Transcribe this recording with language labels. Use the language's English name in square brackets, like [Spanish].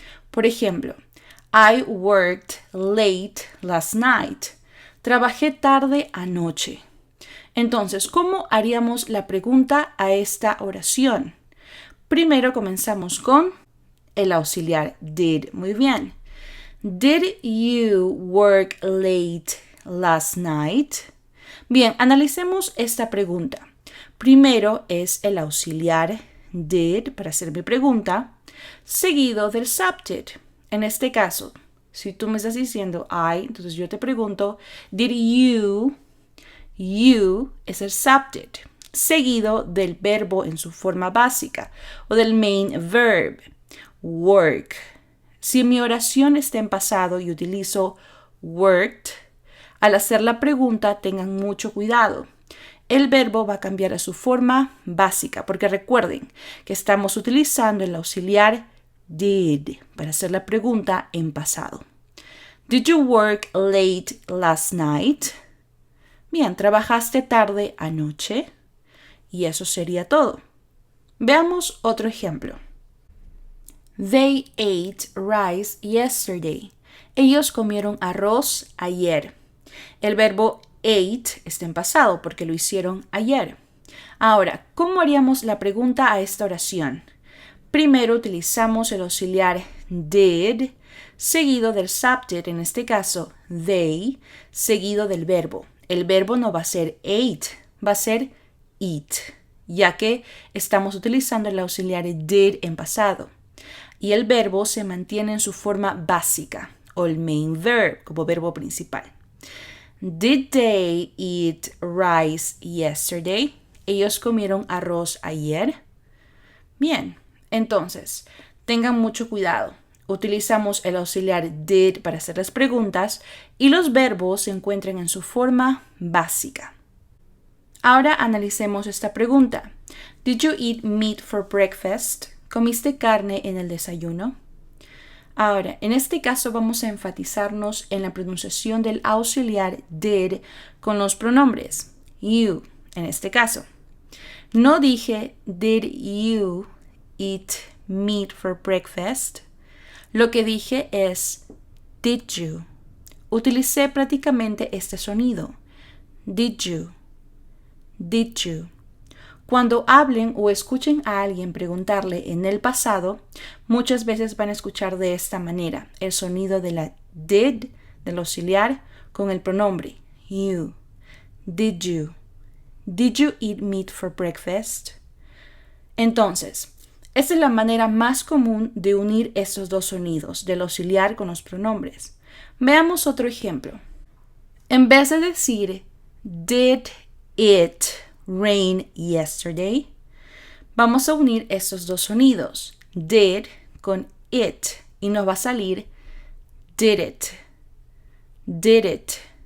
[Spanish] Por ejemplo, [English] I worked late last night. [Spanish] Trabajé tarde anoche. Entonces, ¿cómo haríamos la pregunta a esta oración? Primero comenzamos con el auxiliar did. Muy bien. [English] Did you work late last night? [Spanish] Bien, analicemos esta pregunta. Primero es el auxiliar did para hacer mi pregunta, seguido del subject. En este caso, si tú me estás diciendo I, entonces yo te pregunto, did you? You es el subject, seguido del verbo en su forma básica o del main verb, work. Si mi oración está en pasado y utilizo worked, al hacer la pregunta tengan mucho cuidado. El verbo va a cambiar a su forma básica, porque recuerden que estamos utilizando el auxiliar did para hacer la pregunta en pasado. [English] Did you work late last night? [Spanish] Bien, ¿trabajaste tarde anoche? Y eso sería todo. Veamos otro ejemplo. [English] They ate rice yesterday. [Spanish] Ellos comieron arroz ayer. El verbo ate está en pasado porque lo hicieron ayer. Ahora, ¿cómo haríamos la pregunta a esta oración? Primero utilizamos el auxiliar did, seguido del subject, en este caso they, seguido del verbo. El verbo no va a ser ate, va a ser eat, ya que estamos utilizando el auxiliar did en pasado. Y el verbo se mantiene en su forma básica, o el main verb, como verbo principal. [English] Did they eat rice yesterday? [Spanish] ¿Ellos comieron arroz ayer? Bien, entonces, tengan mucho cuidado. Utilizamos el auxiliar did para hacer las preguntas y los verbos se encuentran en su forma básica. Ahora analicemos esta pregunta. [English] Did you eat meat for breakfast? [Spanish] ¿Comiste carne en el desayuno? Ahora, en este caso vamos a enfatizarnos en la pronunciación del auxiliar did con los pronombres you, en este caso. No dije [English] did you eat meat for breakfast. [Spanish] Lo que dije es did you. Utilicé prácticamente este sonido. Did you. Did you. Cuando hablen o escuchen a alguien preguntarle en el pasado, muchas veces van a escuchar de esta manera el sonido de la did, del auxiliar, con el pronombre you. [English] Did you. Did you eat meat for breakfast? [Spanish] Entonces, esta es la manera más común de unir estos dos sonidos, del auxiliar con los pronombres. Veamos otro ejemplo. En vez de decir [English] did it rain yesterday, [Spanish] vamos a unir estos dos sonidos, did con it, y nos va a salir did it. Did it.